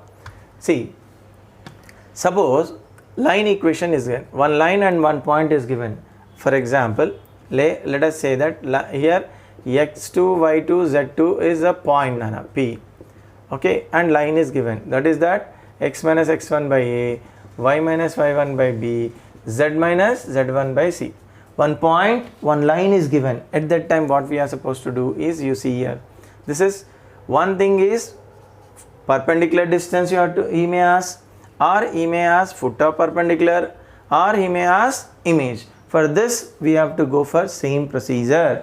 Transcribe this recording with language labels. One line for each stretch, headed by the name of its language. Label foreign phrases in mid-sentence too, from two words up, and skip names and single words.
English: See, suppose line equation is given. One line and one point is given. For example, let us say that here x2, y2, z2 is a point P. Okay, and line is given. That is that x minus x1 by a, y minus y1 by b, z minus z1 by c. One point, one line is given. At that time what we are supposed to do is, you see here, this is one thing is perpendicular distance you have to, he may ask, or he may ask foot of perpendicular, or he may ask image. For this we have to go for same procedure.